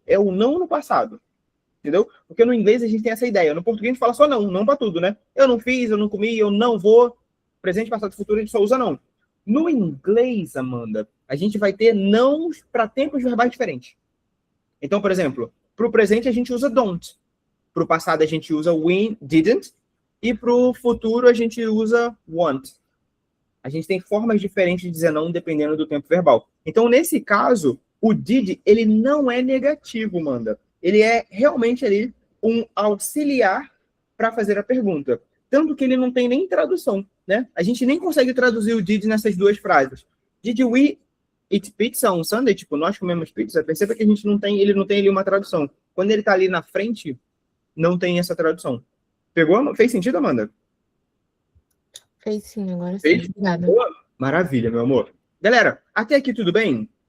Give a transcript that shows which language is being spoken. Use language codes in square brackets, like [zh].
[pt] É o não no passado. Entendeu? Porque no inglês a gente tem essa ideia. No português a gente fala só não para tudo, né? Eu não fiz, eu não comi, eu não vou. Presente, passado e futuro a gente só usa não. No inglês, Amanda, a gente vai ter não para tempos verbais diferentes. Então, por exemplo, para o presente a gente usa don't. Para o passado a gente usa we didn't. E para o futuro a gente usa want. A gente tem formas diferentes de dizer não dependendo do tempo verbal. Então, nesse caso, o did, ele não é negativo, Amanda. Ele é realmente ali um auxiliar para fazer a pergunta. Tanto que ele não tem nem tradução, né? A gente nem consegue traduzir o did nessas duas frases. [en] Did we eat pizza on Sunday? [pt] Tipo, nós comemos pizza? Perceba que ele não tem ali uma tradução. Quando ele tá ali na frente, não tem essa tradução. Pegou? Fez sentido, Amanda? Fez sim, agora sim. Fez? Obrigada. Boa. Maravilha, meu amor. Galera, até aqui tudo bem?